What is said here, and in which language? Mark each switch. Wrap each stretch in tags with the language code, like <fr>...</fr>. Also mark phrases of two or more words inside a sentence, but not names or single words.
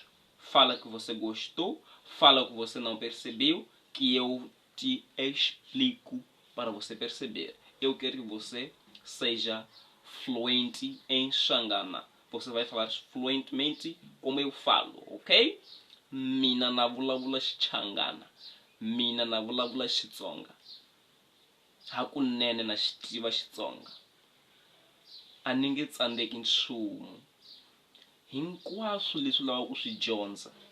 <pt>Fala que você gostou, fala que você não percebeu, que eu te explico para você perceber. Eu quero que você seja fluente em Xangana. Você vai falar fluentemente como eu falo, ok?</pt> <ts>Mina na vulavula Xangana. Mina na vulavula Xitsonga. Hakunene na xitiva Xitsonga. A ninguém tsandeki nchumu. Hinkwaswo leswi lavaka ku swi dyondza.</ts>